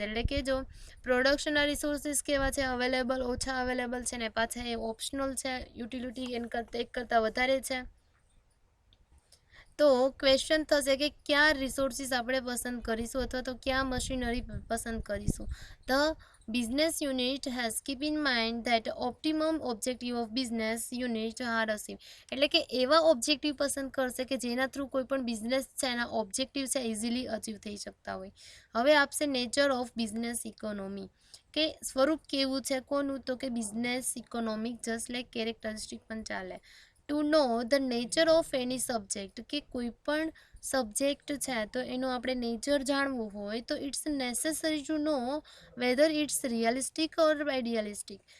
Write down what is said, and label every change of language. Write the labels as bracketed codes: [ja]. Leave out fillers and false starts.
[gu] એટલે કે જો પ્રોડક્શનના રિસોર્સિસ કેવા છે અવેલેબલ ઓછા અવેલેબલ છે ને પાછા એ ઓપ્શનલ છે યુટિલિટી એક કરતાં વધારે છે તો ક્વેશ્ચન થશે કે કયા રિસોર્સિસ આપણે પસંદ કરીશું અથવા તો કયા મશીનરી પસંદ કરીશું. The [en] business unit has keep in mind that optimum objective of business unit are achieved. [gu] એટલે કે એવા ઓબ્જેક્ટિવ પસંદ કરશે કે જેના થ્રુ કોઈ પણ બિઝનેસ છે એના ઓબ્જેક્ટિવ છે ઇઝીલી અચીવ થઈ શકતા હોય. હવે આપશે નેચર ઓફ બિઝનેસ ઇકોનોમી, કે સ્વરૂપ કેવું છે કોનું, તો કે business economic just like characteristic પણ ચાલે. [en] to know the nature of any subject, [gu] કે કોઈ પણ સબ્જેક્ટ છે તો એનું આપણે નેચર જાણવું હોય તો [en] It's necessary to know whether it's realistic or idealistic.